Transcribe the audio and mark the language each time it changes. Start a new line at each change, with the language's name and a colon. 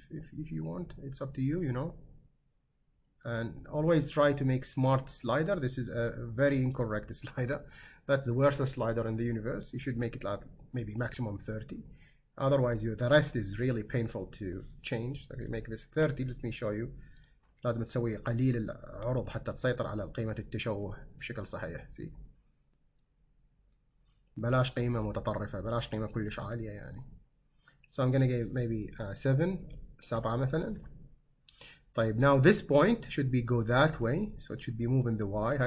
English: If you want, it's up to you, you know. And always try to make smart slider. This is a very incorrect slider. That's the worst slider in the universe. You should make it like maybe maximum 30. Otherwise, the rest is really painful to change. Okay, make this 30. Let me show you.
Arabic: لازم تسوي قليل العرض حتى تسيطر على قيمة التشوه بشكل صحيح.
English: See.
Arabic: بلاش قيمة متطرفة، بلاش قيمة كلش عالية يعني.
English: So I'm gonna give maybe 7 مثلا. طيب now this point should be go that way, so it should be moving the y.